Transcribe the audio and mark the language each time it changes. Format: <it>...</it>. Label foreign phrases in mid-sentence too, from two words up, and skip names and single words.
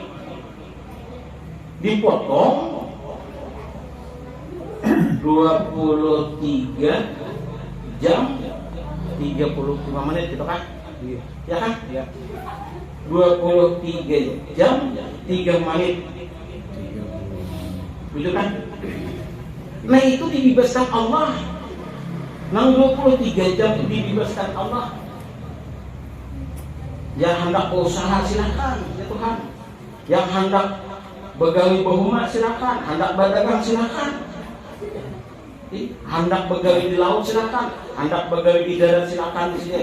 <id>Dipotong 23 jam 35 menit gitu kan? Ya kan? Ya. 23 jam 3 menit. Betul kan? Nah, itu dibebaskan Allah. Nang 23 jam itu dibebaskan Allah. Yang hendak berusaha silakan, ya Tuhan. Yang hendak</id> <bjn>begawi bahuma</bjn> <id>silakan, hendak berdagang silakan. Hendak begawi di laut silakan, hendak begawi di darat silakan di sini.</id>